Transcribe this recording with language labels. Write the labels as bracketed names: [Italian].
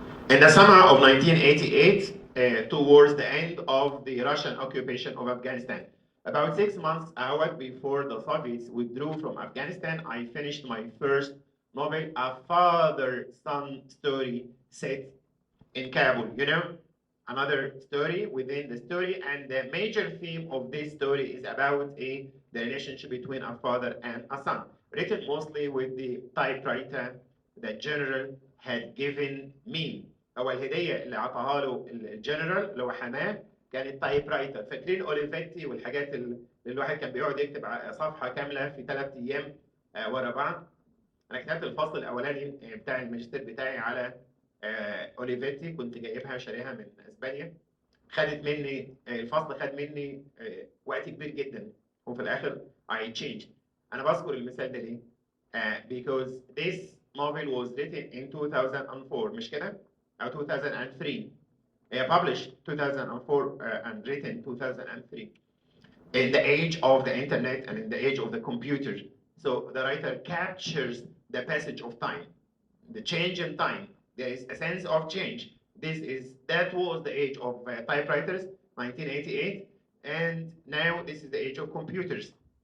[English] In the summer of 1988, towards the end of the Russian occupation of Afghanistan, about 6 months out before the Soviets withdrew from Afghanistan, I finished my first novel, a father-son story set in Kabul. You know, another story within the story, and the major theme of this story is about the relationship between a father and a son, written mostly with the typewriter that General had given me. [Arabic] هو الهدية اللي عطاها له الجنرال اللي هو حماه كانت تايب رايتر. فاكرين اوليفيتي والحاجات اللي الواحد كان بيقعد يكتب صفحة كاملة في 3 أيام ورا بعض. أنا كتبت الفصل الأولاني بتاع الماجستير بتاعي على اوليفيتي, كنت جايبها شاريها من اسبانيا. خدت مني الفصل خد مني وقت كبير جدا, وفي الآخر [English] I changed. [Arabic] أنا بذكر المثال ده ليه؟ [English] Because this novel was written in 2004 [Arabic] مش كده؟ [English] أو 2003. published 2004 and written 2003. In the age of the internet and in the age of the computer. So the writer captures the passage of time, the change in time. There is a sense of change. That was the age of typewriters, 1988, and now this is the age of computers.